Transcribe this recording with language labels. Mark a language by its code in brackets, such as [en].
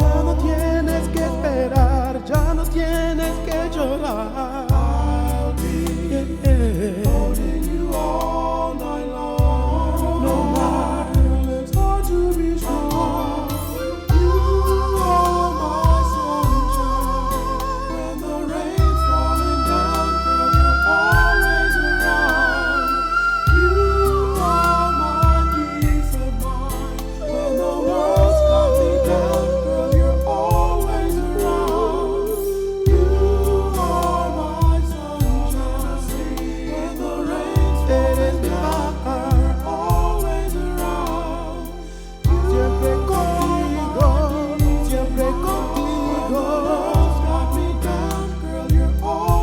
[es] Ya no tienes que esperar, ya no tienes que llorar. [en] I'll be holding you all night long. No more, it's hard to be strong. You are my sunshine. When the rain's falling down, girl, you're always around. You are my peace of mind. When the world's got me down, girl, you're always around. You are my sunshine. When the rain's falling down, you're always around. [es] Siempre contigo, siempre contigo. [en] When the world's got me down, girl, you're always around.